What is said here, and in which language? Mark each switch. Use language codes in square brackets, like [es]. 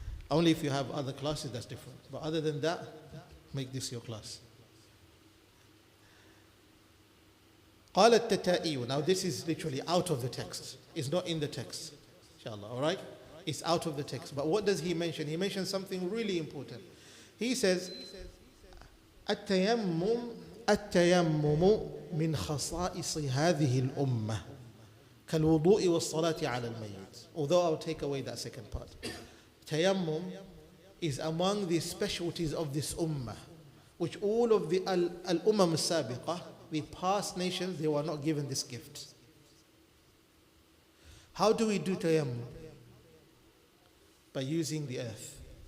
[en] Only if you have other classes, that's different. But other than that, make this your class. [ar] قال التتائي. [en] Now this is literally out of the text. It's not in the text. Inshallah, all right? It's out of the text. But what does he mention? He mentions something really important. He says, [ar] التيمم من خصائص هذه الأمة كالوضوء والصلاة على الميت. [en] Although I'll take away that second part. Tayammum is among the specialties of this ummah, which all of the al-ummah al-sabiqah, the past nations, they were not given this gift. How do we do tayammum? By using the earth.